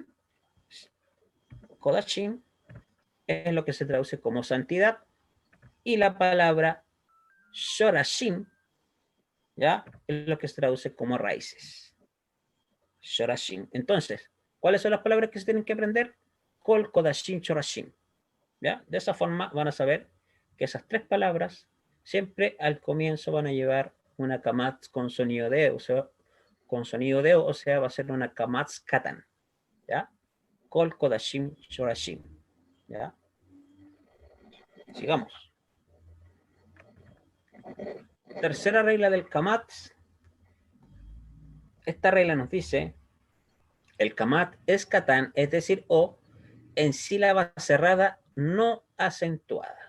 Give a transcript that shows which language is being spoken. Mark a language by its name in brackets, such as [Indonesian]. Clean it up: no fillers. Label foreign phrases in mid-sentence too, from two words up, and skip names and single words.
[Spanish] Kodashim es lo que se traduce como santidad. Y la palabra shorashim, ¿ya? Es lo que se traduce como raíces. Shorashim. Entonces, ¿cuáles son las palabras que se tienen que aprender? [Hebrew] כל, קדשים, שרשים. [Spanish] ¿Ya? De esa forma van a saber que esas 3 palabras siempre al comienzo van a llevar una kamatz con sonido de, o sea, va a ser una [Hebrew] קמץ קטן. [Spanish] ¿Ya? [Hebrew] כל, קדשים, שרשים. [Spanish] ¿Ya? Sigamos. Tercera regla del kamatz. Esta regla nos dice, el kamat es katan, es decir, o en sílaba cerrada no acentuada.